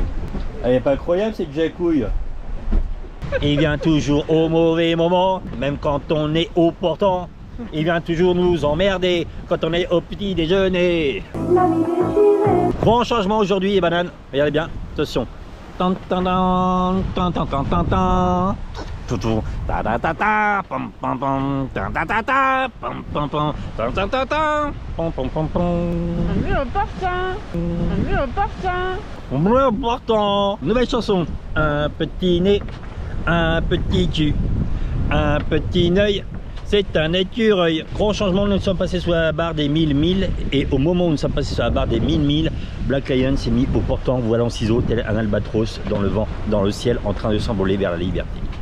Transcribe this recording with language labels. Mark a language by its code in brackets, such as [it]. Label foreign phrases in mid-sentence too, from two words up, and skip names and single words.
[fr] Elle est pas incroyable cette Jacouille. Il vient toujours au mauvais moment, même quand on est au portant. Il vient toujours nous emmerder quand on est au petit déjeuner. Grand changement aujourd'hui les bananes. Regardez bien, attention. Tan tan tan tan tan tan tan tan. Toutou ta ta ta ta pam pam pam ta ta ta ta pam pam pam ta ta ta ta pam pam pam pam. Un mur partant. Un mur partant. Un mur partant. Nouvelle chanson. Un petit nez, un petit cul, un petit œil. C'est un écureuil. Grand changement, nous sommes passés sur la barre des 1000 milles et au moment où nous sommes passés sur la barre des 1000 milles, Black Lion s'est mis au portant, voilà en ciseaux, tel un albatros dans le vent, dans le ciel, en train de s'envoler vers la liberté.